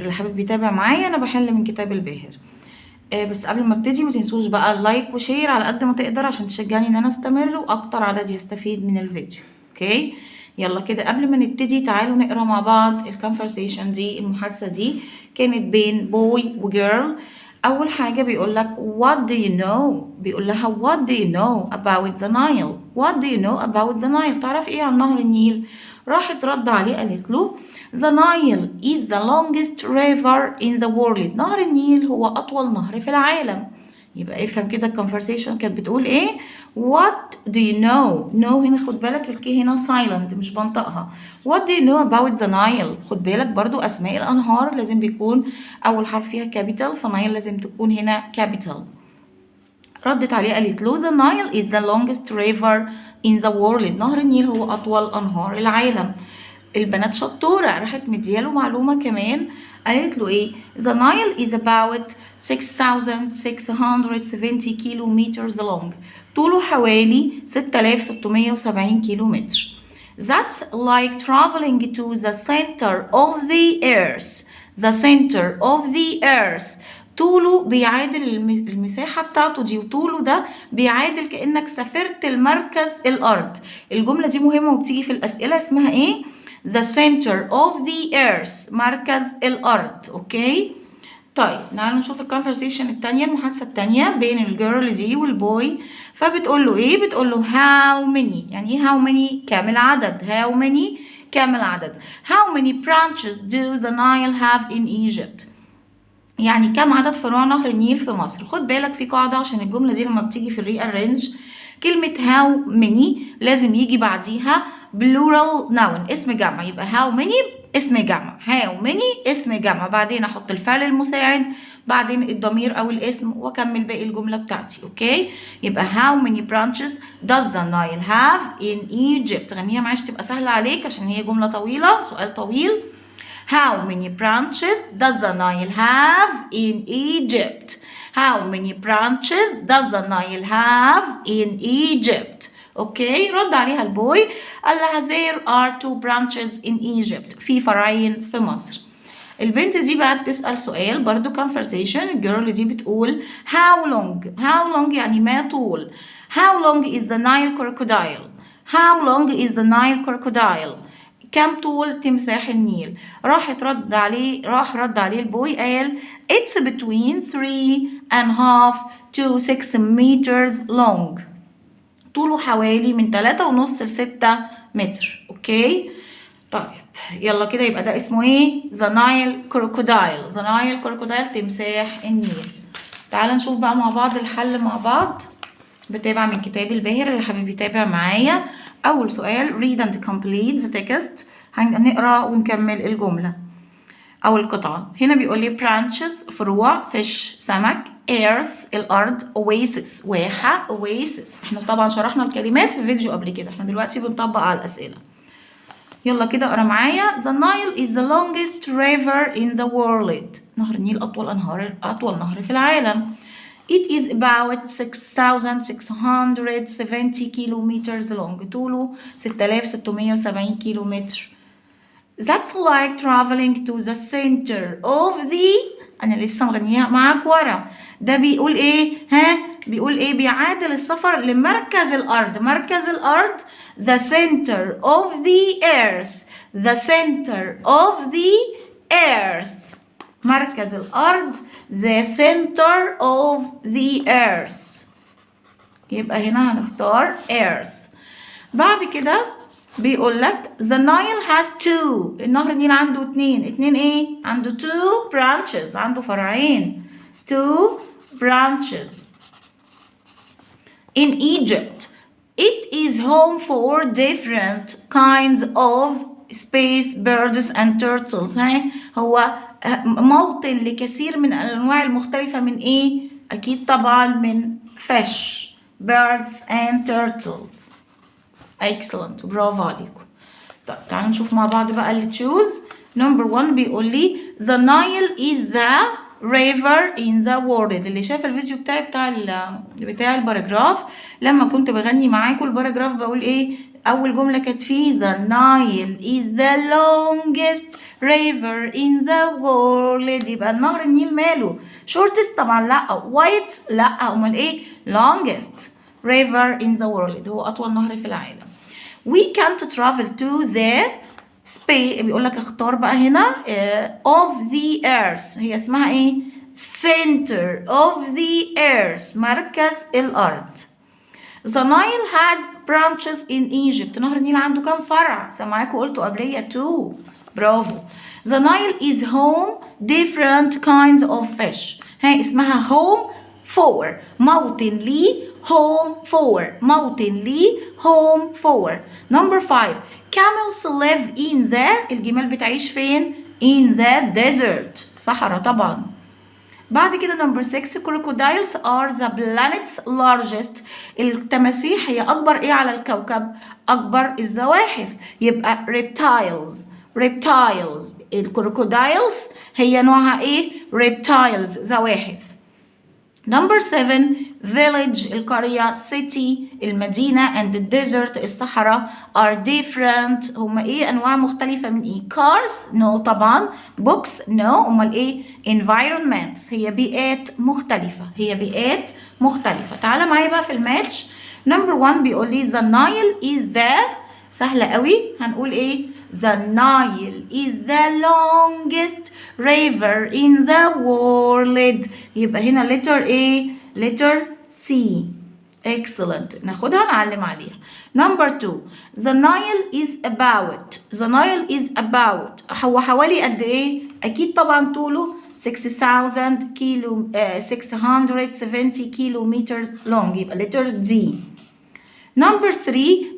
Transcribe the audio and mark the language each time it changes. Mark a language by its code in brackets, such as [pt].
[ar] اللي حابب يتابع معايا انا بحل من كتاب الباهر. بس قبل ما ابتدي ما تنسوش بقى اللايك وشير على قد ما تقدر عشان تشجعني ان انا استمر واكتر عدد يستفيد من الفيديو. اوكي، يلا كده قبل ما نبتدي تعالوا نقرا مع بعض الكونفرسيشن دي. المحادثه دي كانت بين بوي وجيرل. اول حاجه بيقول لك [en] what do you know، بيقول لها what do you know about the Nile، what do you know about the Nile، [ar] تعرف ايه عن نهر النيل؟ راحت رد عليه قالت له [en] the Nile is the longest river in the world، [ar] نهر النيل هو اطول نهر في العالم. يبقى افهم كده الكونفرسيشن كانت بتقول ايه. [en] what do you know، [ar] know هنا خد بالك الكي هنا silent مش بنطقها. [en] what do you know about the Nile، [ar] خد بالك برضو اسماء الانهار لازم بيكون اول حرف فيها capital، فنايل لازم تكون هنا capital. ردت عليه قالت له [en] the Nile is the longest river in the world، [ar] نهر النيل هو اطول انهار العالم. البنات شطوره راحت مدياله معلومه كمان، قالت له ايه [en] the Nile is about 6670 kilometers long، [ar] طوله حوالي 6670 كيلومتر. [en] That's like traveling to the center of the earth، the center of the earth، [ar] طوله بيعادل المساحة بتاعته دي، وطوله ده بيعادل كأنك سافرت المركز الأرض. الجملة دي مهمة وبتيجي في الأسئلة، اسمها ايه؟ [en] the center of the earth، [ar] مركز الأرض. اوكي، طيب تعالوا نشوف الكونفرسيشن التانية، المحادثة التانية بين الجيرل دي والبوي. فبتقول له ايه؟ بتقول له [en] how many، [ar] يعني ايه how many؟ كام العدد. how many كام العدد. [en] how many branches do the Nile have in Egypt، [ar] يعني كم عدد فروع نهر النيل في مصر. خد بالك في قاعدة عشان الجملة دي لما بتيجي في الري ارينج، كلمة [en] how many [ar] لازم يجي بعديها [en] plural noun، [ar] اسم جمع. يبقى [en] how many [ar] اسم جمع، how many اسم جمع، بعدين احط الفعل المساعد، بعدين الضمير او الاسم، واكمل باقي الجملة بتاعتي. [en] Okay, يبقى how many branches does the Nile have in Egypt. [ar] غنيها معلش تبقى سهلة عليك عشان هي جملة طويلة، سؤال طويل. [en] How many branches does the Nile have in Egypt؟ How many branches does the Nile have in Egypt؟ [ar] اوكي، رد عليها البوي قال لها [en] there are two branches in Egypt، [ar] في فرعين في مصر. البنت دي بقى بتسأل سؤال برضو conversation. الجيرل دي بتقول [en] how long [ar] يعني ما طول. [en] how long is the Nile crocodile؟ how long is the Nile crocodile؟ [ar] كم طول تمساح النيل؟ راح رد عليه البوي قال [en] it's between 3.5 to 6 meters long، [ar] طوله حوالي من 3.5 ل 6 متر. اوكي، طيب يلا كده يبقى ده اسمه ايه؟ [en] the Nile crocodile، [ar] the Nile crocodile تمساح النيل. تعال نشوف بقى مع بعض الحل مع بعض. بتابع من كتاب الباهر، اللي حابب يتابع معايا. أول سؤال [en] read and complete the text، [ar] هنقرا ونكمل الجملة أو القطعة. هنا بيقول لي branches فروع، fish سمك، earth الأرض، oasis واحة، oasis. احنا طبعا شرحنا الكلمات في فيديو قبل كده، احنا دلوقتي بنطبق على الأسئلة. يلا كده اقرا معايا [en] the Nile is the longest river in the world، [ar] نهر النيل أطول نهر في العالم. [en] It is about 6670 kilometers long، [ar] طوله 6670 كيلومتر. [en] That's like traveling to the center of the، [ar] أنا لسه مغنيها معاك ورا. ده بيقول إيه؟ بيقول إيه؟ بيعادل السفر لمركز الأرض. مركز الأرض [en] the center of the earth، the center of the earth، مركز الأرض the center of the earth. [ar] يبقى هنا هنختار earth. بعد كده بيقول لك [en] the Nile has two، [ar] النهر النيل عنده اتنين ايه؟ عنده [en] two branches، [ar] عنده فرعين، two branches in Egypt. [en] It is home for different kinds of space birds and turtles. [ar] هو موطن لكثير من الأنواع المختلفة من إيه؟ أكيد طبعا من fish، [en] birds and turtles. [ar] excellent، برافو عليكم. طيب تعالوا نشوف مع بعض بقى اللي تشوز. نمبر 1 بيقول لي [en] the Nile is the river in the world. [ar] اللي شاف الفيديو بتاع الباراجراف لما كنت بغني معاكم الباراجراف بقول ايه؟ اول جمله كانت فيه [en] the Nile is the longest river in the world. [ar] يبقى النهر النيل ماله shortest؟ طبعا لا. wide؟ لا. امال ايه؟ [en] longest river in the world، [ar] هو اطول نهر في العالم. [en] we can't travel to the space. [ar] بيقول لك اختار بقى هنا of the earth، هي اسمها ايه؟ [en] center of the earth، [ar] مركز الارض. [en] The Nile has branches in Egypt. [ar] نهر النيل عنده كام فرع؟ سامعاكوا قلتوا قبلية 2. برافو. [en] The Nile is home different kinds of fish. [ar] ها اسمها [en] home for، [ar] موطن لي home for، موطن لي home for. [en] Number 5. Camels live in the، [ar] الجمال بتعيش فين؟ [en] in the desert، صحراء طبعا. [ar] بعد كده نمبر 6. [en] crocodiles are the planet's largest. [ar] التماسيح هي أكبر إيه على الكوكب؟ أكبر الزواحف، يبقى reptiles. [en] reptiles. [ar] الكروكودايلز هي نوعها إيه؟ reptiles، زواحف. نمبر 7. [en] village القرية، city المدينة، and the desert الصحراء are different. [ar] هما ايه؟ انواع مختلفة من ايه؟ cars no طبعا، books no، امال ايه؟ environments هي بيئات مختلفة، هي بيئات مختلفة. تعالى معايا بقى في الماتش. [en] number 1 بيقول لي the Nile is the، [ar] سهلة قوي، هنقول ايه؟ [en] the Nile is the longest river in the world. [ar] يبقى هنا letter ايه؟ letter C. excellent. ناخدها نعلم عليها. number 2. [en] the Nile is about، [ar] the Nile is about هو حوالي قد ايه؟ اكيد طبعا طوله 6000 كيلو 670 كيلومتر long، يبقى letter D. number 3.